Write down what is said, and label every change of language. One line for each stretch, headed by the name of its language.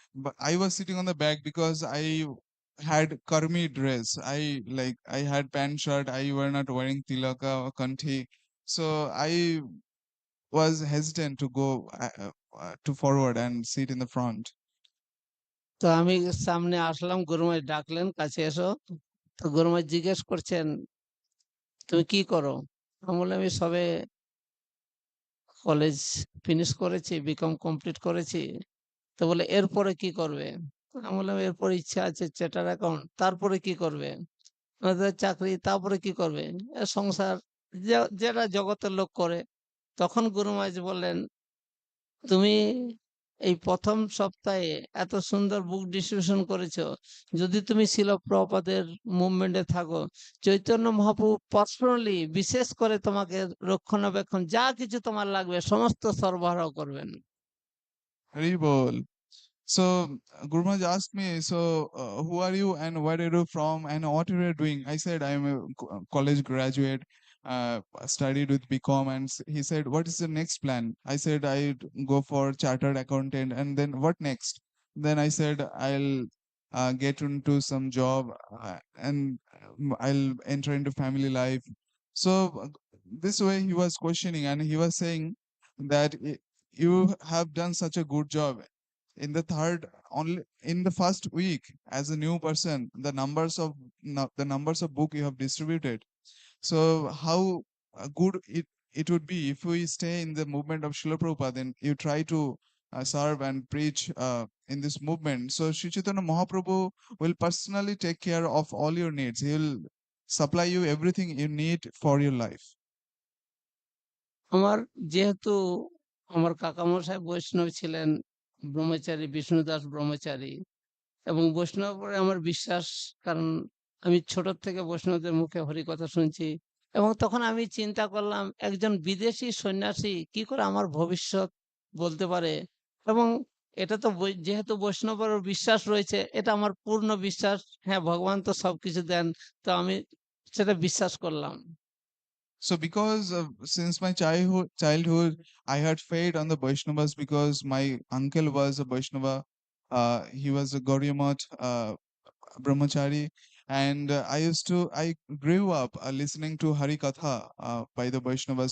English: But I was sitting on the back because I had karmi dress. I had pant shirt. I were not wearing tilaka or kanthi. So I was hesitant to go to forward and sit in the front.
Bangla: তো আমি সামনে আসলাম, গুরুমাই ডাকলেন, কাছে এসো। তো গুরুমাই জিজ্ঞেস করছেন, তুমি কি করো? আমি বললাম, আমি সবে কলেজ ফিনিশ করেছি, বিকম কমপ্লিট করেছি। তো বলে, এরপরে কি করবে? আমি বললাম, এরপরে ইচ্ছা আছে চার্টার্ড অ্যাকাউন্ট। তারপরে কি করবে? চাকরি। তারপরে কি করবে? সংসার, যেটা জগতের লোক করে। তখন গুরু মহারাজ বললেন, তুমি এই প্রথম সপ্তাহে এত সুন্দর বুক ডিস্ট্রিবিউশন করেছো, যদি তুমি শিল প্রভুপাদের মুভমেন্টে থাকো, চৈতন্য মহাপ্রভু পার্সোনালি বিশেষ করে তোমাকে রক্ষণাবেক্ষণ যা কিছু তোমার লাগবে সমস্ত সরবরাহ করবেন। Hari bol.
English: So Guru Maharaj asked me, so who are you and where are you from and what are you doing? I said I am a college graduate, studied with BCom, and he said, what is the next plan? I said I'd go for chartered accountant, and then what next? Then I said I'll get into some job, and I'll enter into family life. So this way he was questioning, and he was saying that you have done such a good job in the third, only in the first week as a new person, the numbers of book you have distributed. So how good it would be if we stay in the movement of Srila Prabhupada, then you try to serve and preach in this movement. So Sri Chaitanya Mahaprabhu will personally take care of all your needs. He will supply you everything you need for your life.
Bangla: আমার যেহেতু আমার কাকামশাই বৈষ্ণব ছিলেন, ব্রহ্মচারী, বিষ্ণুদাস ব্রহ্মচারী, এবং বৈষ্ণব পরে আমার বিশ্বাস, কারণ আমি ছোট থেকে বৈষ্ণবদের মুখে হরিকথা শুনছি। এবং তখন আমি চিন্তা করলাম, একজন বিদেশি সন্ন্যাসী কি করে আমার ভবিষ্যৎ বলতে পারে? এবং এটা তো যেহেতু বৈষ্ণবের বিশ্বাস রয়েছে, এটা আমার পূর্ণ বিশ্বাস। হ্যাঁ, ভগবান তো সবকিছু দেন, তো আমি সেটা বিশ্বাস করলাম।
English: So because since my childhood, I had faith on the Vaishnavas because my uncle was a Vaishnava. He was a Gauriamat brahmachari, and I grew up listening to Hari Katha by the Vaishnavas.